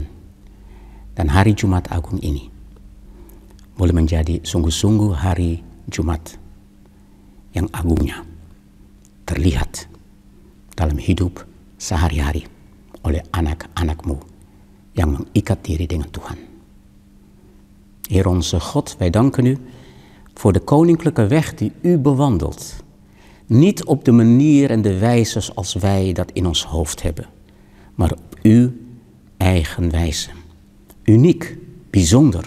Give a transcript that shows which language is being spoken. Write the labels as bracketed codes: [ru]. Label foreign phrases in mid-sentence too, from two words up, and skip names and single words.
[id] Dan hari Jumat Agung ini boleh menjadi sungguh-sungguh hari Jumat yang agungnya terlihat dalam hidup sehari-hari oleh anak-anak-Mu yang mengikat diri dengan Tuhan. [nl] Heer onze God, wij danken U voor de koninklijke weg die U bewandelt. Niet op de manier en de wijze zoals wij dat in ons hoofd hebben, maar op Uw eigen wijze. Uniek, bijzonder.